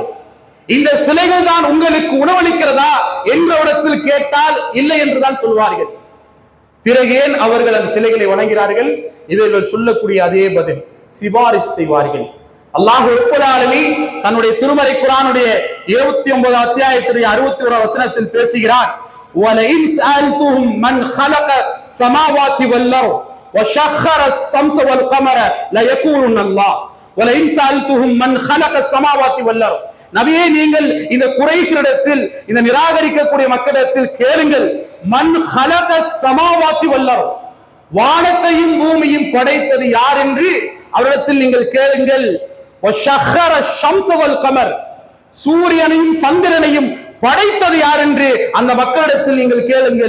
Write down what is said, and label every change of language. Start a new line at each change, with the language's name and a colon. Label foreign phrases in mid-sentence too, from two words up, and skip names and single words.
Tamil: இந்த சிலைகள் தான் உங்களுக்கு உணவளிக்கிறதா என்று அவரிடத்தில் கேட்டால் இல்லை என்றுதான் சொல்வார்கள். பிறகு ஏன் அவர்கள் அந்த சிலைகளை வணங்குகிறார்கள்? இவர்கள் சொல்லக்கூடிய அதே பதில், சிபாரிசு செய்வார்கள்.
Arabic: الله رب العالمين
Tamil: தன்னுடைய திருமறை குர்ஆனுடைய 29 அத்தியாயத்துடைய 61 வசனத்தில் பேசுகிறார்,
Arabic: وَلَئِنْ سَأَلْتُهُمْ مَنْ خَلَقَ السَّمَاوَاتِ وَالْأَرْضَ وَسَخَّرَ الشَّمْسَ وَالْقَمَرَ لَيَقُولُنَّ اللَّهُ وَلَئِنْ سَأَلْتُهُمْ مَنْ خَلَقَ السَّمَاوَاتِ وَالْأَرْضَ.
Tamil: நபியே, நீங்கள் இந்த குறைஷிடத்தில், இந்த நிராகரிக்கக்கூடிய மக்களிடத்தில் கேளுங்கள்,
Arabic: من خلق السماوات والأرض,
Tamil: வானத்தையும் பூமியும் படைத்தது யார் என்று அவரிடத்தில் நீங்கள் கேளுங்கள்.
Arabic: وسخر الشمس والقمر,
Tamil: சூரியனையும் சந்திரனையும் படைத்தது யார் என்று அந்த மக்களிடத்தில் நீங்கள் கேளுங்கள்.